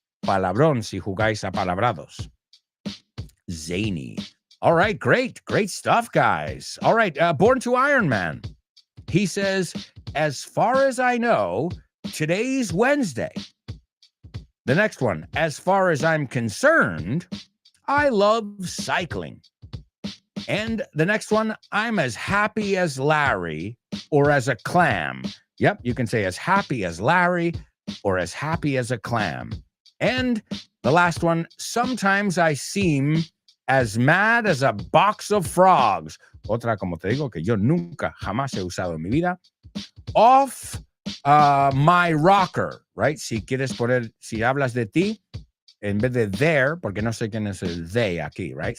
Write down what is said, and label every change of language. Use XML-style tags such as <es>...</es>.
<es>Palabrón si jugáis a palabrados.</es> <en>Zany. All right, great stuff, guys. All right, Born to Iron Man. He says, as far as I know, today's Wednesday. The next one, as far as I'm concerned, I love cycling. And the next one, I'm as happy as Larry or as a clam. Yep, you can say as happy as Larry or as happy as a clam. And the last one, sometimes I seem as mad as a box of frogs.</en> <es>Otra, como te digo, que yo nunca, jamás he usado en mi vida.</es> <en>Off my rocker, right?</en> <es>Si quieres poner, si hablas de ti, en vez de there, porque no sé quién es el they aquí, right?</es>